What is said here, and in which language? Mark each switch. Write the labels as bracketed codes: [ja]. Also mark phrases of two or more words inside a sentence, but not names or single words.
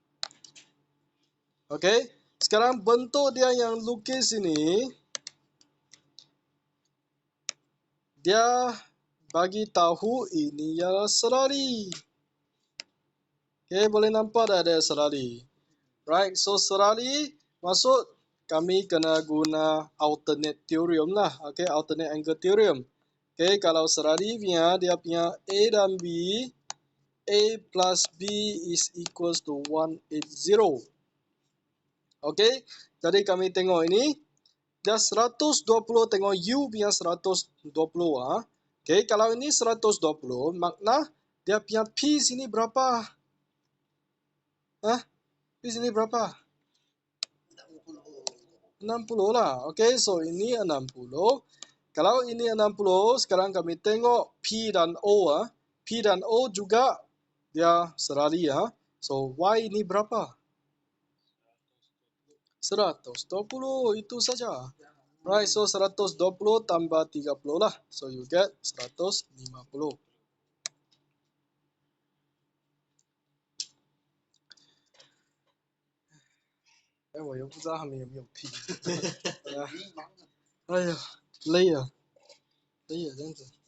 [ms] Okay, sekarang bentuk dia yang lukis ini, dia bagi tahu ini ialah serari. Okay, boleh nampak dah ada serali. [en] Right, so [ms] serali maksud kami kena guna [en] alternate theorem [ms] lah. [en] Okay, alternate angle theorem. [ms] Okay, kalau serali dia punya A dan B, [en] A plus B is equals to 180. [ms] Okay, jadi kami tengok ini. Dia 120 tengok U punya 120 ah. Okay, kalau ini 120 makna dia punya P sini berapa? Hah? P sini berapa? 60 lah. [en] Okay, so [ms] ini 60. Kalau ini 60, sekarang kami tengok P dan O ah. P dan O juga dia serali ah. So Y ini berapa? 120, itu saja. [en] Right, so [ms] 120 tambah 30 lah. [en] So you get 150. [zh] 我又不知道他们有没有拼。哎呀，累啊，累啊，这样子。